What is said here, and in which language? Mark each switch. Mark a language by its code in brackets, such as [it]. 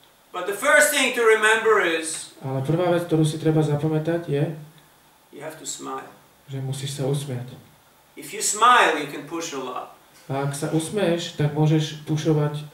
[en] But the first thing to remember is, [sk] ale prvá vec, ktorú si treba zapamätať, je, [en] you have to smile. [sk] Že musíš sa usmiať. [en] If you smile, you can push a lot. [sk] A ak sa usmieš, tak môžeš pušovať,